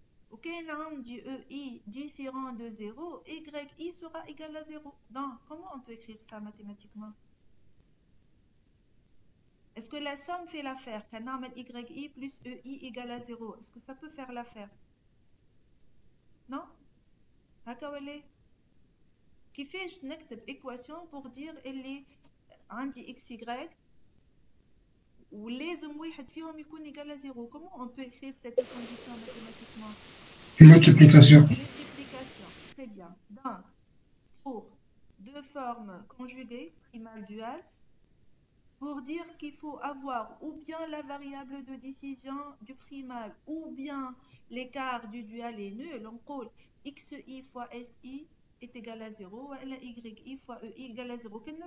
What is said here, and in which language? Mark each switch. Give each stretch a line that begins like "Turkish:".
Arabic: وكاين عندي
French: EI différent de 0, YI sera égal à 0. Donc, comment on peut écrire ça mathématiquement? Est-ce que la somme fait l'affaire?
Arabic: كنعمل
French: YI plus EI égale à 0. Est-ce que ça peut faire l'affaire? Non?
Arabic: هكا ولا كيفاش نكتب équation
French: pour dire
Arabic: اللي عندي XY ولازم واحد فيهم يكون
French: égal à 0. Comment on peut écrire cette condition mathématiquement? Multiplication. Multiplication, très bien. Donc, pour deux formes conjuguées, primal dual, pour dire qu'il faut avoir ou bien la variable de décision du primal ou bien l'écart du dual est nul, on dit xi fois si est égal à 0 ou yi fois ei égal à 0.